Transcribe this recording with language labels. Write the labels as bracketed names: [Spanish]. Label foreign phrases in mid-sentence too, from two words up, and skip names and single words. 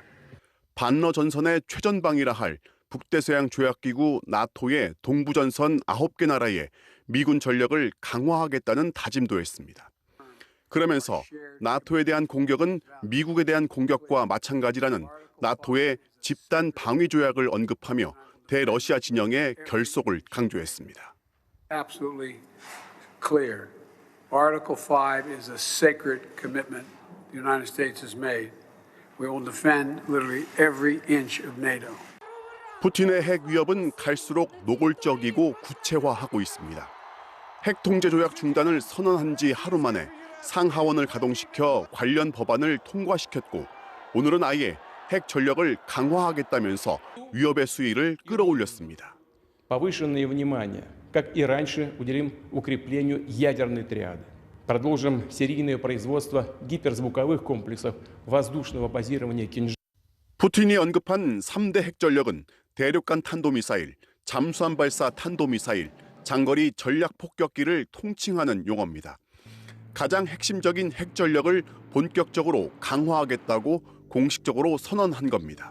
[Korean] 반러 전선의 최전방이라 할 북대서양 조약기구 나토의 동부전선 9개 나라에 미군 전력을 강화하겠다는 다짐도 했습니다. 그러면서 나토에 대한 공격은 미국에 대한 공격과 마찬가지라는 나토의 집단 방위 조약을 언급하며 대러시아 진영의 결속을 강조했습니다. [English] Absolutely clear. Article 5 is a sacred commitment the United States has made. We will defend literally every inch of NATO. [Korean] 푸틴의 핵 위협은 갈수록 노골적이고 구체화하고 있습니다. 핵 통제 조약 중단을 선언한 지 하루 만에 상하원을 가동시켜 관련 법안을 통과시켰고 오늘은 아예 핵 전력을 강화하겠다면서 위협의 수위를 끌어올렸습니다. [Russian] Повышенное внимание, как и раньше, уделим укреплению ядерной триады. Продолжим серийное производство гиперзвуковых комплексов воздушного базирования «Кинжал». [Korean] 푸틴이 언급한 3대 핵전력은 대륙간 탄도미사일, 잠수함 발사 탄도미사일, 장거리 전략 폭격기를 통칭하는 용어입니다. 가장 핵심적인 핵전력을 본격적으로 강화하겠다고 공식적으로 선언한 겁니다.